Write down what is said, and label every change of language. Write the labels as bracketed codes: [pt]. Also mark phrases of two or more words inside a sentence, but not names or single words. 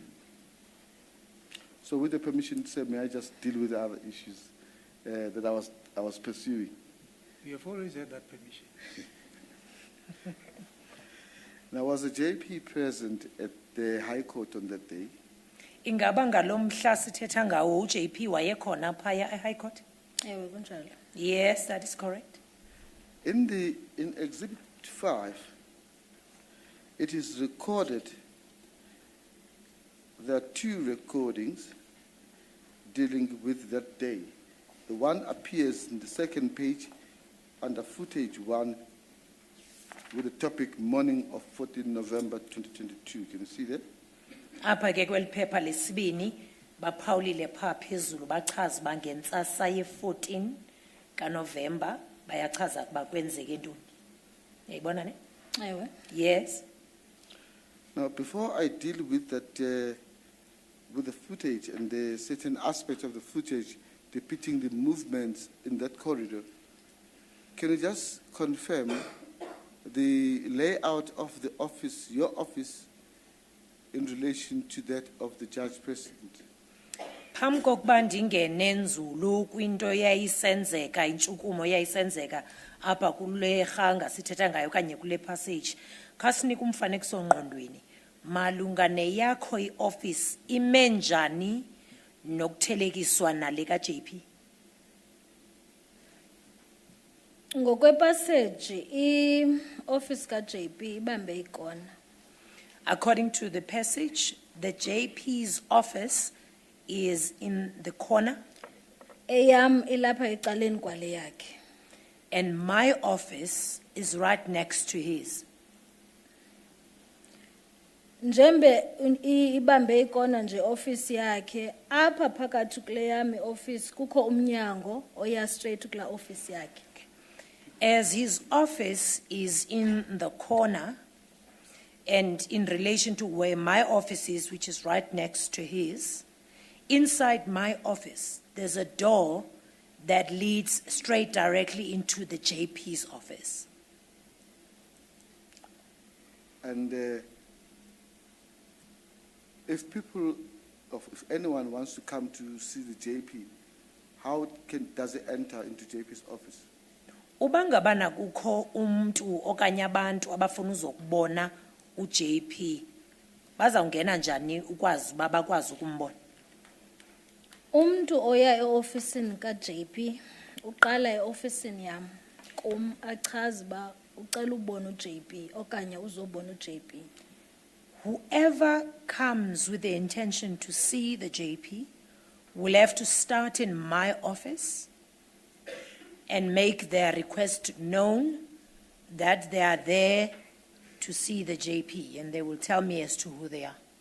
[en] So, with the permission, sir, may I just deal with the other issues that I was pursuing? You have always had that permission. Now, was the JP present at the High Court on that day? [xh] Ingaba ngalo mhla sithetha ngawo uJP wayekhona phaya eHigh Court? Ewe kunjalo. [en] Yes, that is correct. In Exhibit 5, it is recorded. There are 2 recordings dealing with that day. The one appears in the second page under footage 1 with the topic morning of 14 November 2022. Can you see that? [xh] Apha ke kweli phepha lesibini baphawulile pha phezulu bachaza ba ngentsasa ye-14 kaNovember bayachaza kuba kwenzeke ntoni. Uyayibona ne? Ewe. [en] Yes. Now, before I deal with that, with the footage and the certain aspects of the footage depicting the movements in that corridor, can you just confirm the layout of the office, your office, in relation to that of the Judge President? [xh] Phambi kokuba ndingene nzulu kwinto yayisenzeka intshukumo yayisenzeka apha kule rhanga sithetha ngayo kanye kule passage khasinika umfanekiso ngqondweni malunga neyakho ioffice ime njani nokuthelekiswa nale kaJP. Ngokwepassage i-office ka-JP ibambe ikona. [en] According to the passage, the JP's office is in the corner [xh] Eyam ilapha ecaleni kwale yakhe. [en] and my office is right next to his. [xh] Njembe ibambe ikona nje office yakhe apha phakathi kule yami office kukho umnyango oya straight kula office yakhe. [en] As his office is in the corner and in relation to where my office is, which is right next to his, inside my office, there's a door that leads straight directly into the JP's office. And if people if anyone wants to come to see the JP, how does it enter into JP's office? [xh] Uba ngabana kukho umntu okanye abantu abafuna uzokubona uJP, bazawungena njani ukwazi uba bakwazi ukumbona? Umntu oya eofisini kaJP uqala eofisini yam kum achaze uba ucela ubona uJP okanye uzobona uJP. [en] Whoever comes with the intention to see the JP will have to start in my office and make their request known that they are there to see the JP, and they will tell me as to who they are.